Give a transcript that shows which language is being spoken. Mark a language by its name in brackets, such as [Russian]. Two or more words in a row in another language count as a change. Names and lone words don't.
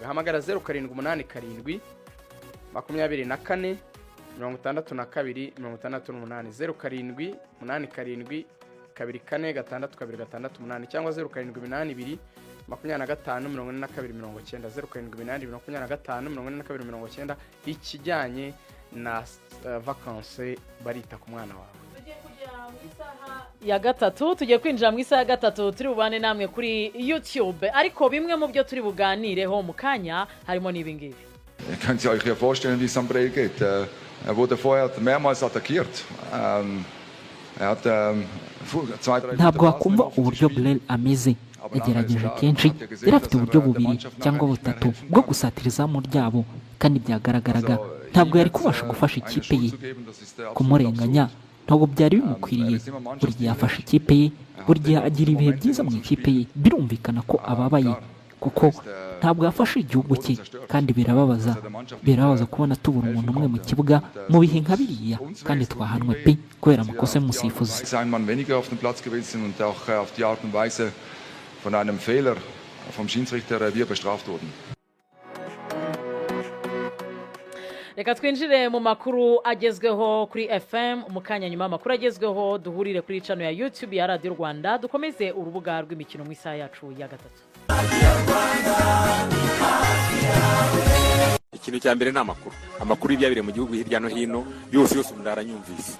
[Kinyarwanda] Hamagara 0787 24 62 68 0787 24 cyangwa 0782 25 ikijyanye na vacances barita ku mwana wawe. Ya gatatu tugiye kwinjira mu isaha ya gatatu turi bubane namwe kuri YouTube, ariko bimwe mu byo turi buganireho mu kanya harimo n'ibingibi. [German] Ihr könnt euch ja vorstellen, wie es am Brell geht. Er wurde vorher mehrmals attackiert. [Kinyarwanda] Ntabwo wakumva uburyo Brel ameze. Yagerageje kenshi, yari afite uburyo bubiri cyangwa butatu bwo gusatira izamu ryabo, kandi byagaragaraga ntabwo yari kubasha gufasha ikipe ye. Kumurenganya ntabwo byari bimukwiriye. Buri gihe afasha ikipe ye, buri gihe agira ibihe byiza mu ikipe ye. Birumvikana ko ababaye kuko ntabwo yafashe igihugu cye, kandi birababaza kubona tubura umuntu umwe mu kibuga mu bihe nka biriya, kandi twahanwe pe kubera amakosa y'umusifuzi. [German] Von einem Fehler vom Schiedsrichter wir bestraft wurden. [Kinyarwanda] Reka twinjire mu makuru agezweho kuri FM. Umukanya nyuma amakuru agezweho duhurire kuri channel ya YouTube ya Radio Rwanda, dukomeze urubuga rw'imikino mu isaha yacu ya gatatu. Ikintu cya mbere ni amakuru y'ibyabire mu gihugu hirya no hino yose umuntu aranyumvise.